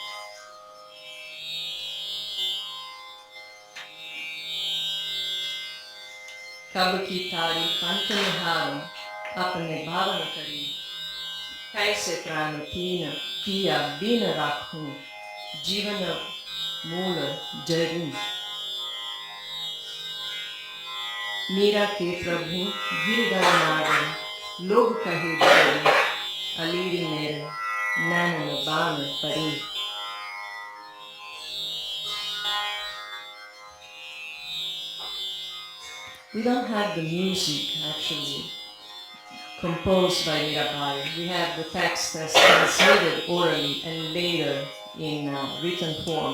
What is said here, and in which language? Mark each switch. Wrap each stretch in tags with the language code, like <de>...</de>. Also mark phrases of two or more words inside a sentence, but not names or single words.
<hi>कब की ठाड़ी पंथ निहारूँ अपने भवन खड़ी, कैसे प्राण पिया बिन राखूँ जीवन मूल जरी मीरा के प्रभु गिरधर नागर लोग कहे बड़ी अलीरी मेरे नैन बान परी.</hi> <en>We don't have the music actually composed by Mirabai. We have the text as transmitted orally and later in written form.</en>